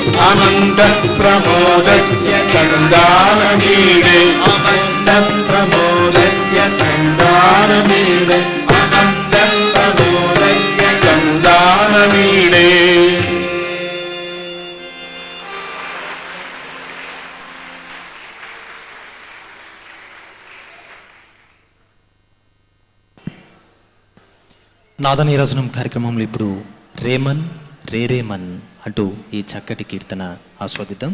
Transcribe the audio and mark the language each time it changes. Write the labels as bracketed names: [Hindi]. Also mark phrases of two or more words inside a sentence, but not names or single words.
[Sanskrit] आनंद प्रमोदस्य संदानमीडे आनंद प्रमोदस्य संदानमीडे आनंद प्रमोदस्य संदानमीडे [Telugu] నాదనీరాజనం కార్యక్రమంలో ఇప్పుడు రేమన్ రేరేమన్ అంటూ ఈ చక్కటి కీర్తన ఆస్వాదిద్దాం.